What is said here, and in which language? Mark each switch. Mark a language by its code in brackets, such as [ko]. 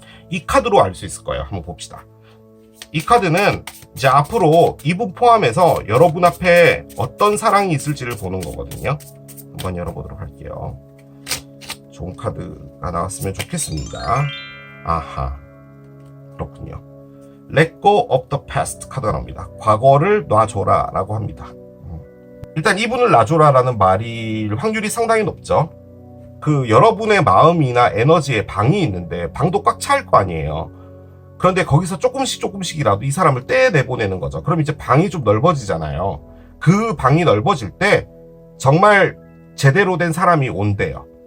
[ko] 이 카드로 알 수 있을 거예요. 한번 봅시다. 이 카드는 이제 앞으로 이분 포함해서 여러분 앞에 어떤 사랑이 있을지를 보는 거거든요. 한번 열어보도록 할게요. 좋은 카드가 나왔으면 좋겠습니다. 아하, 그렇군요. [en] Let go of the past [ko] 카드가 나옵니다. 과거를 놔줘라 라고 합니다. 일단 이분을 놔줘라 라는 말일 확률이 상당히 높죠. 그 여러분의 마음이나 에너지에 방이 있는데 방도 꽉 찰 거 아니에요. 그런데 거기서 조금씩이라도 이 사람을 떼내보내는 거죠. 그럼 이제 방이 좀 넓어지잖아요. 그 방이 넓어질 때 정말 제대로 된 사람이 온대요.